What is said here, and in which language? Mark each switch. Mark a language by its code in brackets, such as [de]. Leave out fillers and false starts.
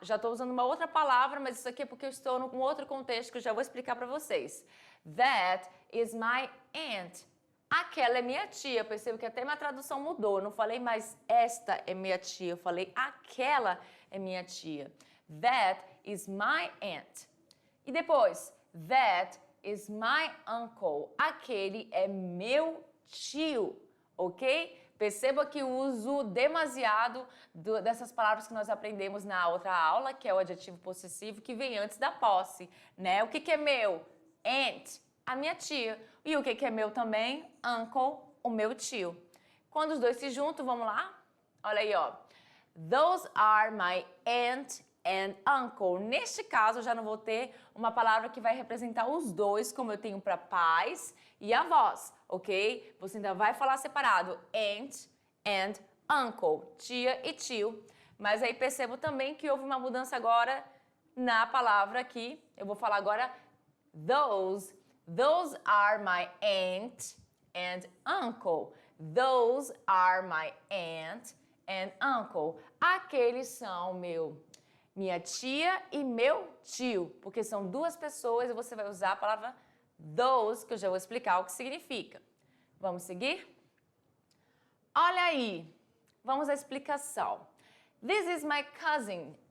[pt] Já estou usando uma outra palavra, mas isso aqui é porque eu estou num outro contexto que eu já vou explicar para vocês. [en] That is my aunt. [pt] Aquela é minha tia. Percebo que até minha tradução mudou. Eu não falei mais esta é minha tia. Eu falei aquela é minha tia. [en] That is my aunt. [pt] E depois, [en] that is my uncle. [pt] Aquele é meu tio, ok? Perceba que uso demasiado dessas palavras que nós aprendemos na outra aula, que é o adjetivo possessivo que vem antes da posse, né? O que é meu? Aunt, a minha tia. E o que é meu também? Uncle, o meu tio. Quando os dois se juntam, vamos lá? Olha aí, ó. [en] Those are my aunt and uncle. [pt] Neste caso, eu já não vou ter uma palavra que vai representar os dois, como eu tenho para pais e avós, ok? Você ainda vai falar separado, [en] aunt and uncle, [pt] tia e tio. Mas aí percebo também que houve uma mudança agora na palavra aqui. Eu vou falar agora those. [en] Those are my aunt and uncle. Those are my aunt and uncle. [pt] Aqueles são minha tia e meu tio, porque são duas pessoas e você vai usar a palavra those, que eu já vou explicar o que significa. Vamos seguir? Olha aí, vamos à explicação. [en] This is my cousin.